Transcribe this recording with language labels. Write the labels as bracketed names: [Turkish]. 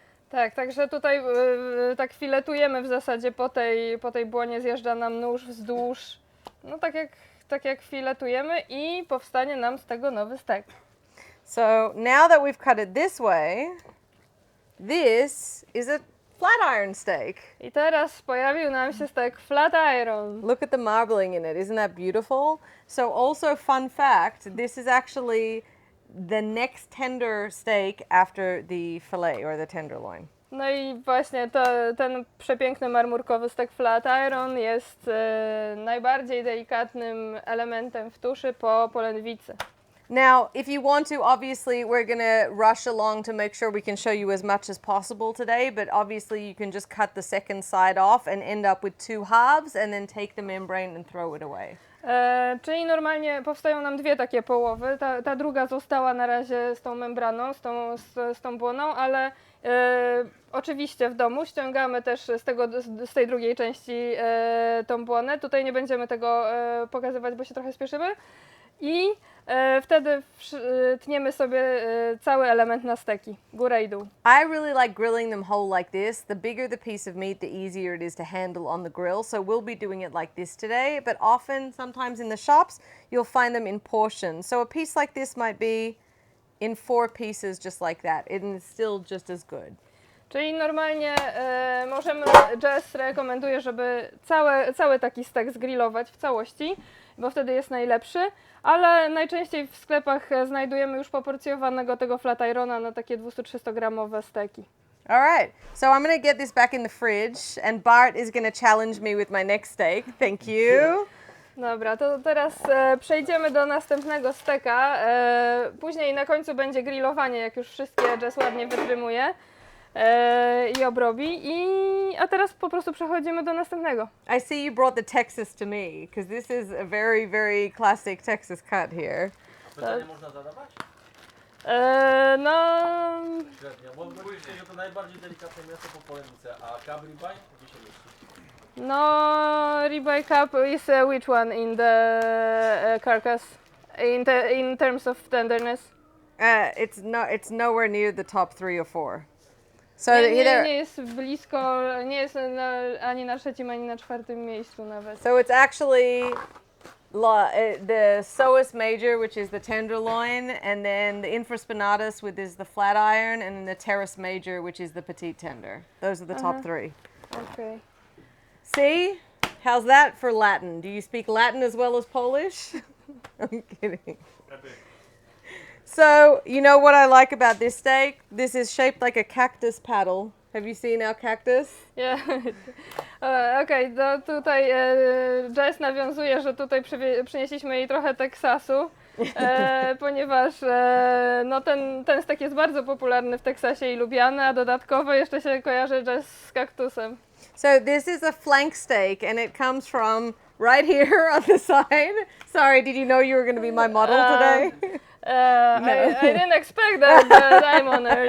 [Polish] Tak, także tutaj tak filetujemy w zasadzie po tej błonie, zjeżdża nam nóż wzdłuż, no tak jak filetujemy i powstanie nam z tego nowy stek. [English] So now that we've cut it this way, this is a flat iron steak. [Polish] I teraz pojawił nam się stek flat iron. [English] Look at the marbling in it, isn't that beautiful? So also fun fact, this is actually the next tender steak after the fillet or the tenderloin. [Polish] No i właśnie ten przepiękny marmurkowy stek flat iron jest najbardziej delikatnym elementem w tuszy po polędwicy. [English] Now, if you want to, obviously, we're going to rush along to make sure we can show you as much as possible today, but obviously you can just cut the second side off and end up with two halves and then take the membrane and throw it away. [Polish] Czyli normalnie powstają nam dwie takie połowy. Ta druga została na razie z tą membraną, z tą błoną, ale oczywiście w domu ściągamy też z tej drugiej części tą błonę. Tutaj nie będziemy tego pokazywać, bo się trochę spieszymy. I wtedy tniemy sobie cały element na steki, górę i dół. [English] I really like grilling them whole like this. The bigger the piece of meat, the easier it is to handle on the grill. So we'll be doing it like this today, but often, sometimes in the shops, you'll find them in portions. So a piece like this might be in 4 pieces just like that. It is still just as good. [Polish] Czyli normalnie Jess rekomenduje, żeby cały taki stek zgrillować w całości, bo wtedy jest najlepszy, ale najczęściej w sklepach znajdujemy już poporcjowanego tego flat irona na takie 200-300 gramowe steki. [English] All right, so I'm going to get this back in the fridge and Bart is going to challenge me with my next steak. Thank you. [Polish] Dobra, to teraz przejdziemy do następnego steka. Później na końcu będzie grillowanie, jak już wszystkie Jess ładnie wytrymuje i obrobi. A teraz po prostu przechodzimy do następnego. [English] I see you brought the Texas to me, because this is a very, very classic Texas cut here. [Polish] Pytanie można zadawać? No... Średnio, bo później to najbardziej delikatne mięso po polędwice, a cab ribeye gdzie się mieści? [English] No, ribeye cup is which one in the carcass in terms of tenderness? It's nowhere near the top 3 or 4. So [Polish] Nie jest blisko, nie jest ani na trzecim, ani na czwartym miejscu nawet. [English] So it's actually the psoas major, which is the tenderloin, and then the infraspinatus, which is the flat iron, and then the teres major, which is the petite tender. Those are the top 3. Okay. See? How's that for Latin? Do you speak Latin as well as Polish? I'm kidding. So, you know what I like about this steak? This is shaped like a cactus paddle. Have you seen our cactus? Yeah. [Polish] Okej, tutaj Jess nawiązuje, że tutaj przynieśliśmy jej trochę Teksasu, ponieważ no ten stek jest bardzo popularny w Teksasie i lubiany, a dodatkowo jeszcze się kojarzy Jess z kaktusem. [English] So this is a flank steak and it comes from right here on the side. Sorry, did you know you were going to be my model today? I didn't expect that, but I'm honored.